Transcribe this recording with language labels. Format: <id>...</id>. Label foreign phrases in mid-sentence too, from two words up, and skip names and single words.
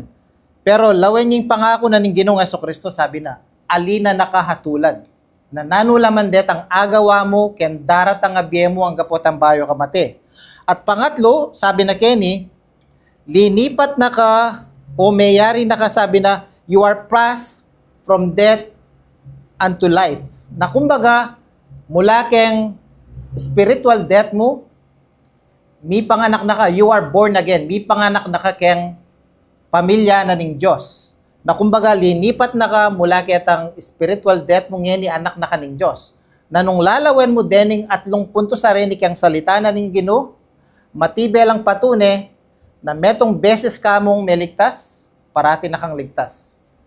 <pam>Pero lawen yung pangako na ng Ginoong Jesucristo, sabi na, alina nakahatulan. Na nanulaman det ang agawa mo, ken daratang abiye mo ang gapotang bayo kamate. At pangatlo, sabi na keni, linipat na ka o mayari na ka, sabi na,</pam> <en>you are passed from death unto life.</en> <pam>Na kumbaga, mula keng</pam> <en>spiritual death</en> <pam>mo, mi panganak na ka,</pam> <en>you are born again,</en> <pam>mi panganak na ka keng pamilya na ning Diyos. Na kumbaga, linipat na ka mula ketang</pam> <en>spiritual death</en> <pam>mo ngeni anak na ka ning Diyos. Na nung lalawen mo dening atlong punto sa rin kang salita na ning Ginoo, matibelang patune na metong beses kamong meligtas, parati na kang ligtas.</pam>